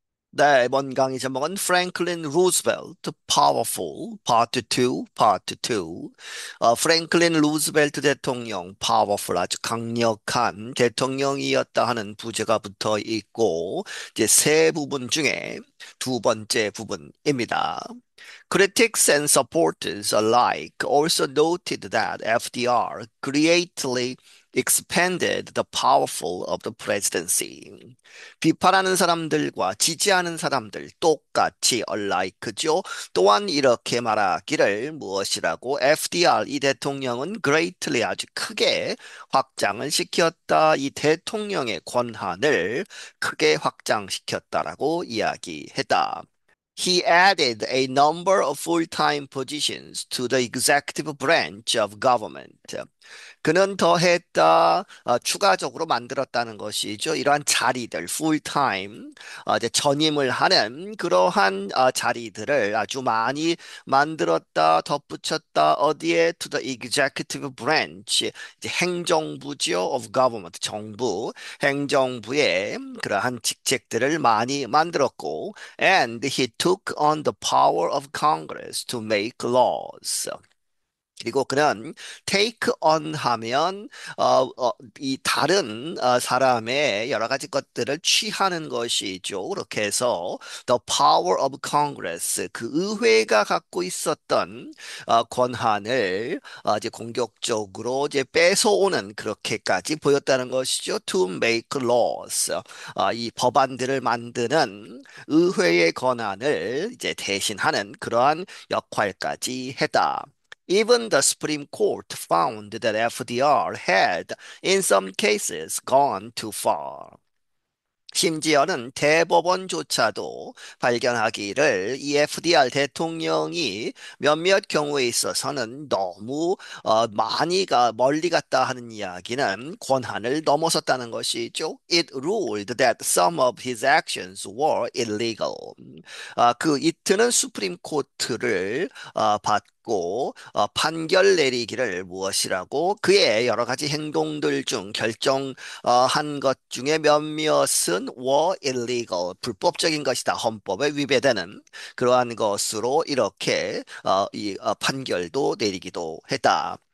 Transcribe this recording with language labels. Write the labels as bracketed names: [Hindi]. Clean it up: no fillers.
[Korean] 네, 이번 강의 제목은 Franklin Roosevelt, [English] Powerful, Part 2, Part 2. [Korean] 프랭클린 루즈벨트 대통령, Powerful, 아주 강력한 대통령이었다 하는 부제가 붙어 있고, 이제 세 부분 중에 두 번째 부분입니다. [English] Critics and supporters alike also noted that FDR greatly expanded the powerful of the presidency. [Korean] 비판하는 사람들과 지지하는 사람들 똑같이 alike죠. 또한 이렇게 말하기를 무엇이라고 FDR 이 대통령은 greatly 아주 크게 확장을 시켰다. 이 대통령의 권한을 크게 확장시켰다라고 이야기했다. [English] He added a number of full-time positions to the executive branch of government. [Korean] 그는 더했다, 추가적으로 만들었다는 것이죠. 이러한 자리들, full-time, 이제 전임을 하는 그러한 자리들을 아주 많이 만들었다, 덧붙였다, 어디에? [English] To the executive branch, [Korean] 이제 행정부지요, [English] of government, [Korean] 정부, 행정부의 그러한 직책들을 많이 만들었고, [English] and he took on the power of Congress to make laws. [Korean] 그리고 그는 [English] take on [Korean] 하면 이 다른 사람의 여러 가지 것들을 취하는 것이죠. 그렇게 해서 [English] the power of Congress [Korean] 그 의회가 갖고 있었던 권한을 이제 공격적으로 이제 뺏어오는 그렇게까지 보였다는 것이죠. [English] To make laws [Korean] 이 법안들을 만드는 의회의 권한을 이제 대신하는 그러한 역할까지 했다. [English] Even the Supreme Court found that FDR had, in some cases, gone too far. [Korean] 심지어는 대법원조차도 발견하기를 이 FDR 대통령이 몇몇 경우에 있어서는 너무 많이가 멀리 갔다 하는 이야기는 권한을 넘어섰다는 것이죠. [English] It ruled that some of his actions were illegal. [Korean] 그 이트는 수프림 코트를 받고 판결 내리기를 무엇이라고 그의 여러 가지 행동들 중 결정한 것 중에 몇몇은 [English] were illegal [Korean] 불법적인 것이다 헌법에 위배되는 그러한 것으로 이렇게 이 판결도 내리기도 했다.